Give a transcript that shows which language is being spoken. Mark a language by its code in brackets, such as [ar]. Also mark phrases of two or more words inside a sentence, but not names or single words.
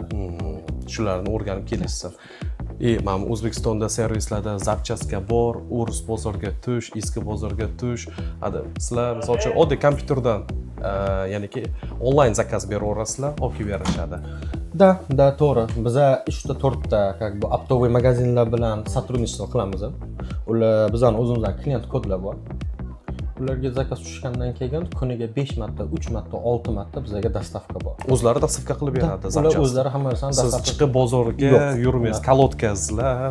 [uz] Shularni o'rganib kelishsin. Mana O'zbekistonda servislarda zapchaska bor, Urus bozorga tush, eski bozorga tush. Sizlar misol uchun oddiy kompyuterdan, ya'niki onlayn zakaz beraverasizlar, olib kelib berishadi. Da, to'g'ri. Biza 3 ta 4 ta [ru] как бы оптовый [uz] magazinlar bilan сотрудничество qilamiz. Ular bizning o'zimizdan klient kodlar bor. Ularga zakaz tushgandan keyin kuniga 5 marta, 3 marta, 6 marta bizga dostavka bor. O'zlari dostavka qilib beradi Ular zapchas. o'zlari hamma narsani Siz dostavka chiqib bozorga yurmaysiz, kalotkazlar.